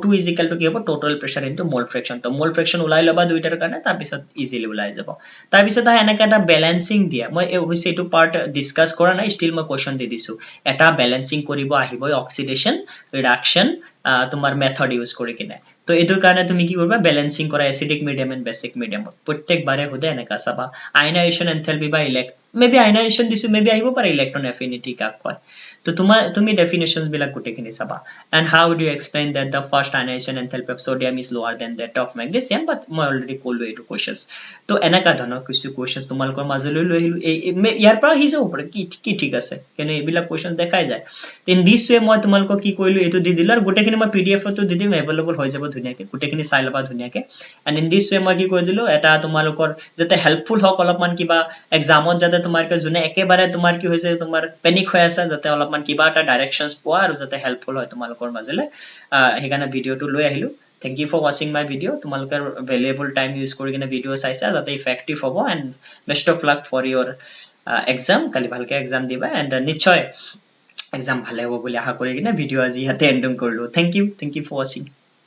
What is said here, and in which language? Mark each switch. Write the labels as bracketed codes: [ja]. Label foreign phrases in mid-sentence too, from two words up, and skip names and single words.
[en] is equal to [as] কি হ'ব [en] total pressure into mole fraction [as] তো [en] mole fraction [as] ওলাই ল'বা দুইটাৰ কাৰণে তাৰপিছত ইজিলি ওলাই যাব তাৰপিছত এনেকা এটা বেলেন্সিং দিয়া মই অৱশ্যে এইটো [en] part discuss [as] কৰা নাই ষ্টিল মই কোৱেশ্চন দি দিছো এটা বেলেন্সিং কৰিব আহিবই [en] oxidation reduction [as] তোমাৰ [en] method use [as] কৰি কিনে তো এইটোৰ কাৰণে তুমি কি কৰিবা বেলেন্সিং কৰা [en] acidic medium and basic mediumত [as] প্ৰত্যেকবাৰে সোধে এনেকা চাবা [en] ionization enthalpy [as] বা [en] maybe ionization [as] দিছো মেবি আহিব পাৰে [en] electron affinity [as] কাক কয় তো তুমি ডেফিনেশ্যনছ বিলাক গোটেইখিনি চাবা [en] and how do you explain that the first ionization enthalpy of sodium is lower than that of magnesium but [as] মই অলৰেডি ক'লো এইটো কুৱেশ্যনছ তো এনেকা ধৰণৰ কিছু কুৱেশ্যনছ তোমালোকৰ মাজলৈ লৈ আহিলো ইয়াৰ পৰা আহি যাব পাৰে কি ঠিক আছে কিন্তু এইবিলাক কুৱেশ্যন দেখাই যায় [en] in this way [as] মই তোমালোকক কি কৰিলো এইটো দি দিলো আৰু গোটেইখিনি মই PDF-তো দি দিম এভেইলেবল হৈ যাব ধুনীয়াকৈ গোটেইখিনি চাই ল'বা ধুনীয়াকৈ এণ্ড [en] in this way [as] মই কি কৰি দিলো এটা তোমালোকৰ যাতে হেল্পফুল হওক অলপমান কিবা এক্সামত যাতে তোমালোকে যোনে একেবাৰে তোমাৰ কি হৈছে তোমাৰ পেনিক হৈ আছে যাতে অলপমান কিবা এটা ডাইৰেকশ্যনছ পোৱা আৰু যাতে হেল্পফুল হয় তোমালোকৰ মাজলৈ সেইকাৰণে ভিডিঅ'টো লৈ আহিলো [en] Thank you for watching my video. [as] তোমালোকৰ [en] valuable time use [as] কৰি কিনে ভিডিঅ' চাইছা যাতে effective হ'ব [en] and best of luck for your exam [as] কালি ভালকে exam দিবা and নিশ্চয় exam ভালে হ'ব বুলি আশা কৰি কিনে ভিডিঅ' আজি ইয়াতে এণ্ডিং কৰিলো [en] Thank you for watching.